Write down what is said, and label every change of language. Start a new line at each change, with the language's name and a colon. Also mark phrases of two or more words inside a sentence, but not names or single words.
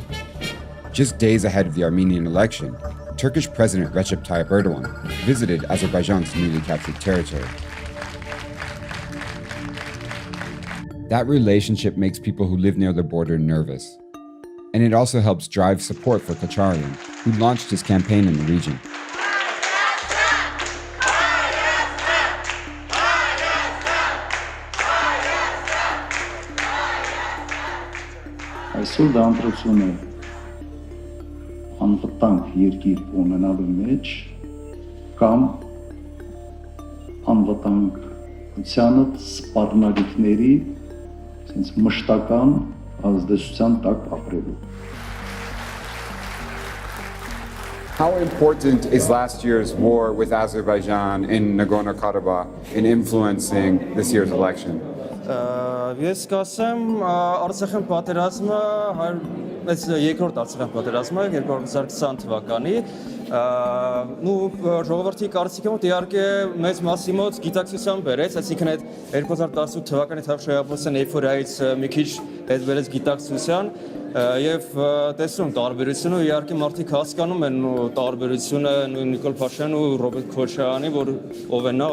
English: Just days ahead of the Armenian election, Turkish President Recep Tayyip Erdogan visited Azerbaijan's newly captured territory. That relationship makes people who live near the border nervous. And it also helps drive support for Kocharian, who launched his campaign in the region.
Armenian: Այսօր դա ընտրություն է անվտանգ երկիր ունենալու մեջ կամ անվտանգությանը սպառնալիքների sense մշտական ազդեցության տակ ապրելու։
English: How important is last year's war with Azerbaijan in Nagorno-Karabakh in influencing this year's election?
Armenian: Ես կասեմ Արցախյան պատերազմը այս երկրորդ Արցախյան պատերազմը 2020 թվականի ժողովրդի կարծիքը մոտ իհարկե մեծ մասի մոտ գիտակցության բերեց, այսինքն այդ 2018 թվականի թավշյապոսն էյֆորիայից մի քիչ հետ բերեց գիտակցության եւ տեսնում տարբերությունը իհարկե մարդիկ հասկանում են տարբերությունը Նիկոլ Փաշինյանի ու Ռոբերտ Քոչարյանի որ ով է նա